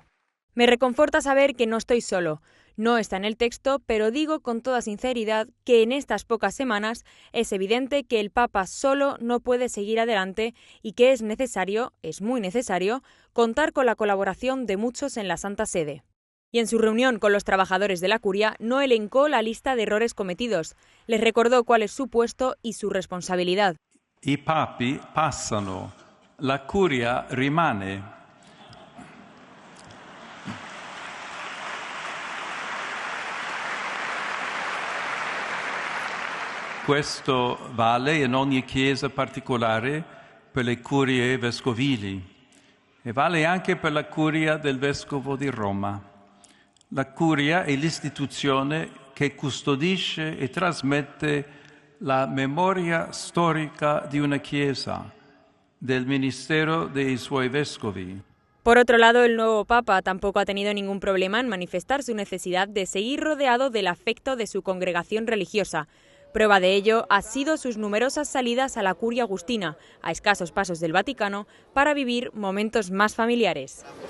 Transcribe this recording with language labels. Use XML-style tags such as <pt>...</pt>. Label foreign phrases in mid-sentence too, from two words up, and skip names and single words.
<es>Me reconforta saber que no estoy solo. No está en el texto, pero digo con toda sinceridad que en estas pocas semanas es evidente que el Papa solo no puede seguir adelante y que es necesario, es muy necesario, contar con la colaboración de muchos en la Santa Sede. Y en su reunión con los trabajadores de la Curia no elencó la lista de errores cometidos, les recordó cuál es su puesto y su responsabilidad.</es> <it>I papi passano, la curia rimane. Questo vale in ogni chiesa particolare per le curie vescovili e vale anche per la curia del vescovo di Roma. La curia è l'istituzione che custodisce e trasmette la memoria storica di una chiesa, del ministero dei suoi vescovi.</it> <es>Por otro lado, el nuevo Papa tampoco ha tenido ningún problema en manifestar su necesidad de seguir rodeado del afecto de su congregación religiosa. Prueba de ello ha sido sus numerosas salidas a la Curia Agustina, a escasos pasos del Vaticano, para vivir momentos más familiares.</es>